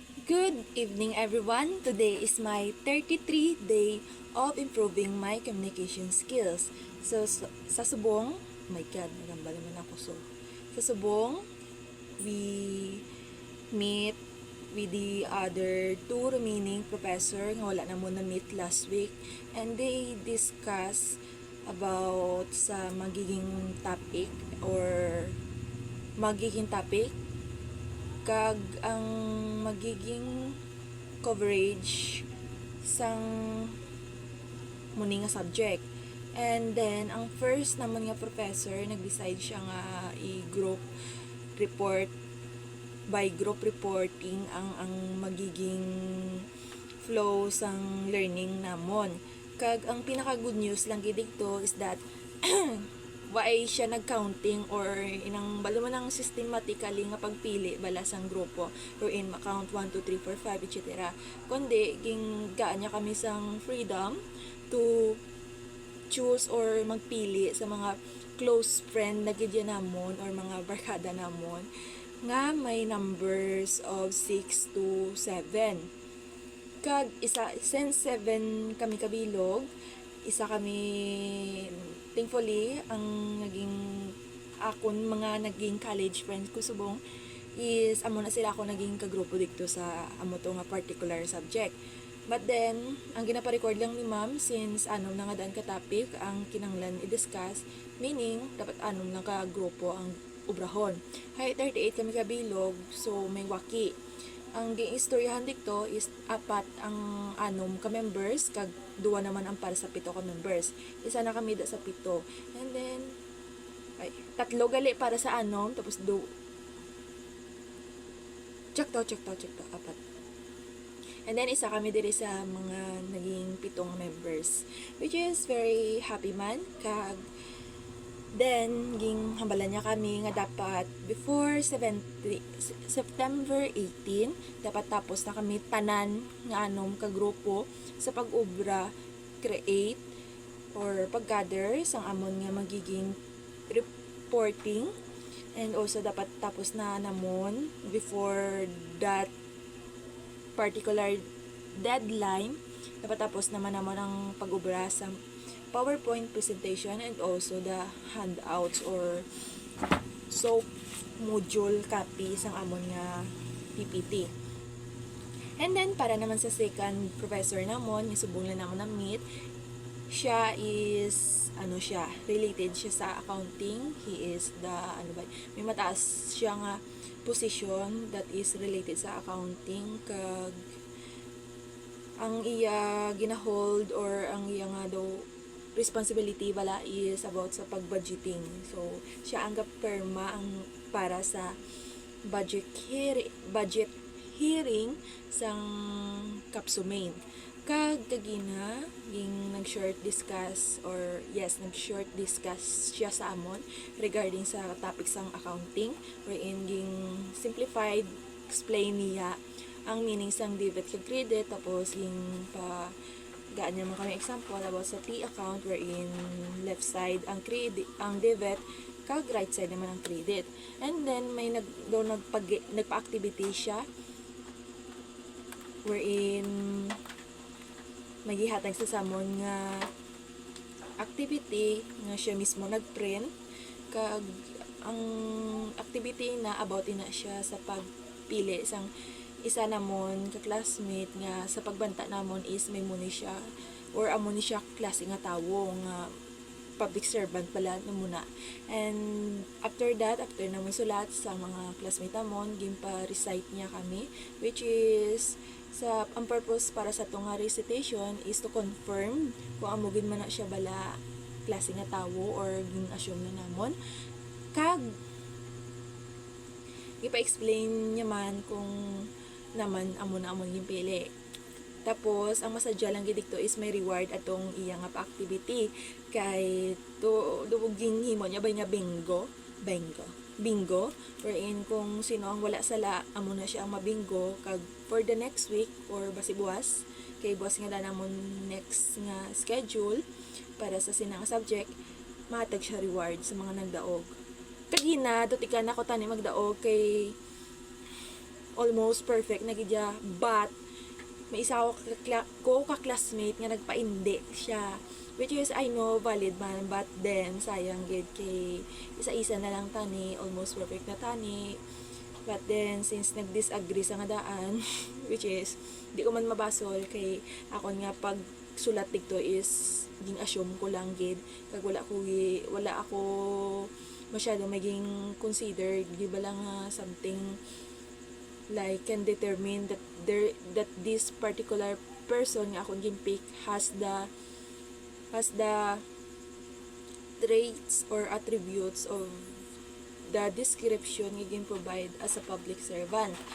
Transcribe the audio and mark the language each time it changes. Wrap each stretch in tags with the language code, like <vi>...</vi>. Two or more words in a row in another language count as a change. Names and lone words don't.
<en>Good evening everyone. Today is my 33 day of improving my communication skills.</en> <hil>Sa subong,</hil> <en>oh my god,</en> <hil>nagamba naman ako. Sa subong,</hil> <en>we meet with the other two remaining professor</en> <hil>nga wala na mo na meet</hil> <en>last week, and they discuss about</en> <hil>sa magiging topic kag ang magiging coverage sang muni nga subject.</hil> <en>And then</en> <hil>ang first naman nga professor nag-decide siya nga i-</hil> <en>group report by group reporting</en> <hil>ang magiging flow sang learning namon. Kag ang pinaka</hil> <en>good news</en> <hil>lang gid dito</hil> <en>is that why</en> <hil>siya nag-counting or inang balo man ang systematically nga pagpili bala sang grupo wherein ma-count 1, 2, 3, 4, 5, etc. Kundi ging gaan niya kami sang</hil> <en>freedom to choose</en> <hil>or magpili sa mga</hil> <en>close friend</en> <hil>na gid namon or mga barkada namon nga may</hil> <en>numbers of 6 to 7.</en> <hil>Kag isa since 7 kami kabilog, isa kami thankfully ang naging akon mga naging</hil> <en>college friends</en> <hil>ko subong is amo na sila ako naging kagrupo dito sa amo to nga particular subject.</hil> <en>But then</en> <hil>ang ginaparecord lang ni ma'am since anom na nga daan ka topic ang kinanglan i-discuss, meaning dapat anom na ka grupo ang ubrahon. Hay 38 kami kabilog, so may waki. Ang giistoryahan dito is apat ang anom ka members kag duwa naman ang para sa 7 ka members. Isa na kami da sa 7.</hil> <en>And then</en> <hil>tatlo gali para sa anom tapos check to apat.</hil> <en>And then</en> <hil>isa kami diri sa mga naging 7 members,</hil> <en>which is very happy</en> <hil>man. Kag then, ging hambalan niya kami nga dapat before September 18, dapat tapos na kami tanan nga anom ka grupo sa pag-ubra, create, or pag-gather sang amon nga magiging reporting.</hil> <en>And also,</en> <hil>dapat tapos na namon before that particular deadline. Dapat tapos naman ang pag-ubra sa</hil> <en>PowerPoint presentation and also the handouts or soap module copy</en> <hil>sang amon nga PPT.</hil> <en>And then</en> <hil>para naman sa</hil> <en>second professor</en> <hil>namon, isubong lang namon na meet, siya is related siya sa accounting.</hil> <en>He is</en> <hil>may mataas siya nga position</hil> <en>that is related</en> <hil>sa accounting. Kag ang iya ginahold or ang iya nga daw responsibility bala is about sa pag-budgeting. So, siya ang perma ang para sa</hil> <en>budget hearing</en> <hil>sang Kapsumain. Kag kagina nag-short discuss siya sa amon regarding sa topic sang accounting, wherein ging simplified explain niya ang meaning sang debit kag credit, tapos ging pa gaan naman kami example about sa</hil> <en>T account</en> <hil>wherein</hil> <en>left side</en> <hil>ang credit, ang debit, kag</hil> <en>right side</en> <hil>naman ang credit.</hil> <en>And then</en> <hil>may nagpa-activity siya wherein maghihatag sa samon nga activity nga siya mismo nagprint. Kag ang activity na about ina siya sa pagpili sang isa namon ka classmate nga sa pagbanta namon is may muni siya or amon ni siya klase nga tawo nga public servant pala na muna.</hil> <en>And after</en> <hil>namon sulat sa mga classmate namon, gimpa-recite niya kami,</hil> <en>which is</en> <hil>ang purpose para sa itong recitation</hil> <en>is to confirm</en> <hil>kung amugin man na siya bala klase nga tawo or gin-assume na namon. Kag ipa-explain niya man kung naman amon yung pili. Tapos ang masadya lang gid dito is may reward atong iya nga pa-activity kay duwaging himo niya bay nga bingo wherein kung sino ang wala sala amo na siya ang mabingo. Kag</hil> <en>for the next week</en> <hil>or basi buwas kay buwas nga namon next nga schedule para sa sinang subject, mahatag siya reward sa mga nagdaog. Kagina, doon ika na ko tani magdaog kay</hil> <en>almost perfect</en> <hil>na gidya, but may isa ko ka-classmate nga nagpaindi siya,</hil> <en>which is I know valid</en> <hil>man,</hil> <en>but then</en> <hil>sayang gid kay isa-isa na lang tani,</hil> <en>almost perfect</en> <hil>na tani.</hil> <en>But then</en> <hil>since nag-disagree sa nga daan which is di ko man mabasol kay ako nga pag sulat dito is ging assume ko lang gid, kag wala ako masyado maging considered, di ba lang</hil> <en>something like can determine that this particular person</en> <hil>nga akong gin-pick</hil> <en>has the traits or attributes of the description</en> <hil>nga gin-provide</hil> <en>as a public servant.</en>